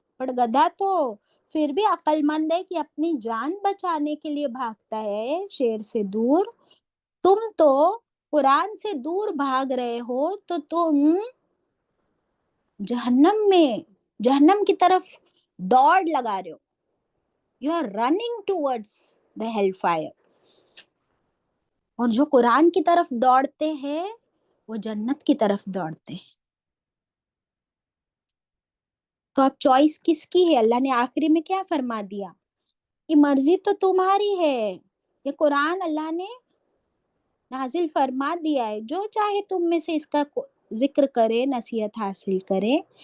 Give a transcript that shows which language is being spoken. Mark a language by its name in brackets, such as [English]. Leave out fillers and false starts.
[Urdu] پر گدھا تو پھر بھی عقل مند ہے کہ اپنی جان بچانے کے لیے بھاگتا ہے شیر سے دور. تم تو قرآن سے دور بھاگ رہے ہو تو تم جہنم کی طرف دوڑ لگا رہے ہو. [English] You are running towards the hellfire. [Urdu] اور جو قرآن کی طرف دوڑتے ہیں وہ جنت کی طرف دوڑتے ہیں. تو اب چوائس کس کی ہے؟ اللہ نے آخری میں کیا فرما دیا کہ مرضی تو تمہاری ہے. یہ قرآن اللہ نے نازل فرما دیا ہے، جو چاہے تم میں سے اس کا ذکر کرے، نصیحت حاصل کرے.